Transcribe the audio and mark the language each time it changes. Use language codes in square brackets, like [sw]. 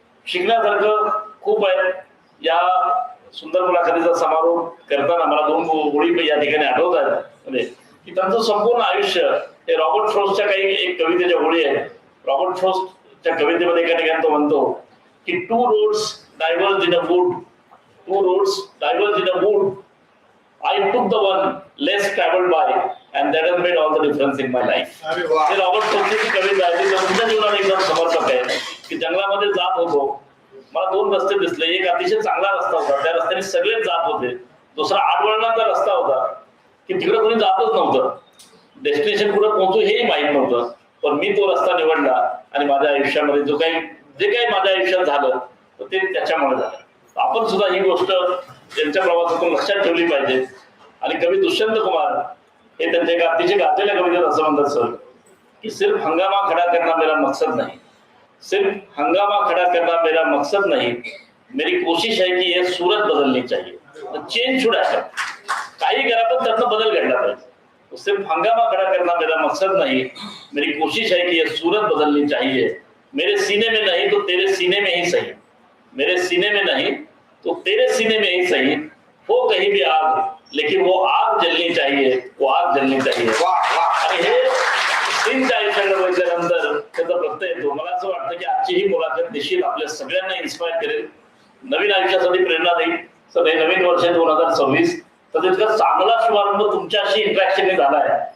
[mr] शिकण्यासारखं खूप आहे. या सुंदर मुलाखतीचा समारोप करताना मला 2 गोळी या ठिकाणी आठवत आहेत म्हणजे की त्यांचं संपूर्ण आयुष्य हे रॉबर्ट फ्रॉस्टच्या काही एक कवितेच्या गोळी आहे. रॉबर्ट फ्रॉस्टच्या कवितेमध्ये एका ठिकाणी तो म्हणतो की [en] 2 roads diverged in a wood. 2 roads diverged in a wood. I took the one less traveled by and that has made all the difference in my life. [mr] हे रॉबर्ट फ्रॉस्टची कविता आहे. ती त्यांच्या जीवनात एकदम समर्पक आहे की जंगलामध्ये जात होतो, मला 2 रस्ते दिसले. एक अतिशय चांगला रस्ता होता, त्या रस्त्याने सगळेच जात होते. दुसरा आडवळणाचा रस्ता होता की तिकडे कोणी जातच नव्हतं, डेस्टिनेशन कुठे पोहोचू हेही माहीत नव्हतं. पण मी तो रस्ता निवडला आणि माझ्या आयुष्यामध्ये जे काही माझ्या आयुष्यात झालं तर ते त्याच्यामुळे झालं. आपण सुद्धा ही गोष्ट त्यांच्या प्रवासातून लक्षात ठेवली पाहिजे. आणि कवी दुष्यंत कुमार हे त्यांच्या एका अतिशय गाजलेल्या कवितेत असं म्हणतात सर की [hi] सिर्फ हंगामा खड़ा करना मेरा मकसद नहीं, सिर्फ हंगामा खड़ा करना मेरा मकसद नहीं, मेरी कोशिश है कि ये सूरत बदलनी चाहिए. [en] Change should happen. [mr] काही करा पण त्यातनं बदल घडला पाहिजे. [hi] सिर्फ हंगामा खड़ा करना मेरा मकसद नहीं, मेरी कोशिश है कि ये सूरत बदलनी चाहिए. मेरे सीने में नहीं तो तेरे सीने में ही सही, मेरे सीने में नहीं तो तेरे सीने में ही सही, हो कहीं भी आग लेकिन वो आग जलनी चाहिए, वो आग जलनी चाहिए. [mr] आणि हे श्रींच्या आयुष्याकडे बघितल्यानंतर त्याचा प्रत्यय येतो. मला असं वाटतं की आजची ही मुलाखत निश्चित आपल्या सगळ्यांना इन्स्पायर करेल, नवीन आयुष्यासाठी प्रेरणा देईल. तर हे नवीन वर्ष 2026 तर इतका चांगला शुभारंभ तुमच्याशी इंटरॅक्शनने झाला आहे.